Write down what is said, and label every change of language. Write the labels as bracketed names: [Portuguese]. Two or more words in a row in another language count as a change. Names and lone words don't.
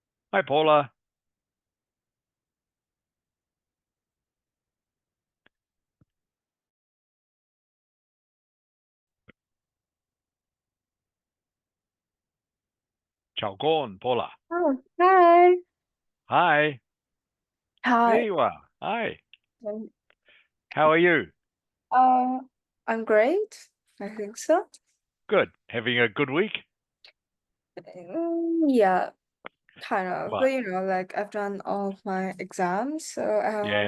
[English] Hi, Paula. Ciao con, Paula. Oh, hi. Hi. There Hi. you are. Hi. Um, How are you? Uh, I'm great. I think so. Good. Having a good week? Yeah, kind of. What? But like I've done all of my exams, so I have